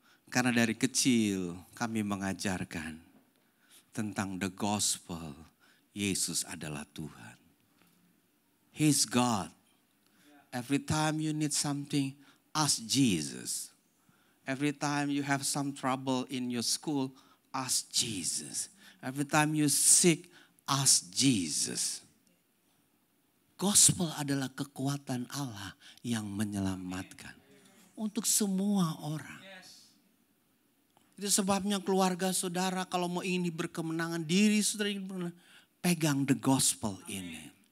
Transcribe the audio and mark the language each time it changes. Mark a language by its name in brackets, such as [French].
[Indonesian] Karena dari kecil kami mengajarkan tentang the gospel. Yesus adalah Tuhan. [English] He's God. Every time you need something, ask Jesus. Every time you have some trouble in your school, ask Jesus. Every time you sick, ask Jesus. [Indonesian] Gospel adalah kekuatan Allah yang menyelamatkan untuk semua orang. Itu sebabnya keluarga saudara kalau mau ingin berkemenangan diri saudara ingin pegang the gospel ini.